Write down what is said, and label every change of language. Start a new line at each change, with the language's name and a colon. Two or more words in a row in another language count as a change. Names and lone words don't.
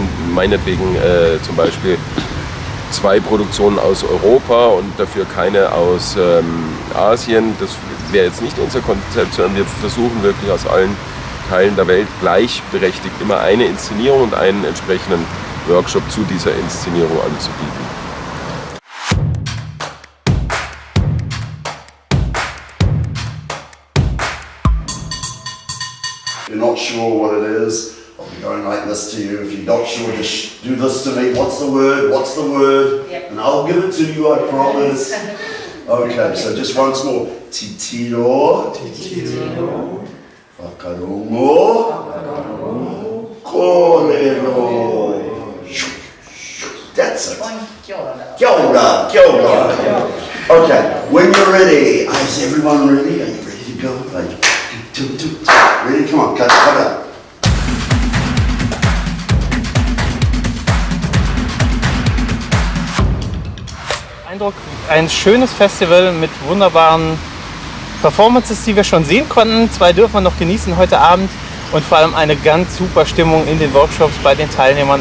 German: Meinetwegen zum Beispiel 2 Produktionen aus Europa und dafür keine aus Asien. Das wäre jetzt nicht unser Konzept, sondern wir versuchen wirklich aus allen Teilen der Welt gleichberechtigt immer eine Inszenierung und einen entsprechenden Workshop zu dieser Inszenierung anzubieten.
English: If you're not sure what it is, I'll be going like this to you. If you're not sure, just do this to me. What's the word? What's the word? Yep. And I'll give it to you, I promise. Okay, so just once more. Titiro.
Māori: Titiro. Whakarongo. Whakarongo. Korero.
English: That's it.
Māori: Kia ora. Kia ora.
English: Okay, when you're ready, is everyone ready? Are you ready to go? Ready? Come on, cut out.
German: Eindruck, ein schönes Festival mit wunderbaren Performances, die wir schon sehen konnten. 2 dürfen wir noch genießen heute Abend und vor allem eine ganz super Stimmung in den Workshops bei den Teilnehmern.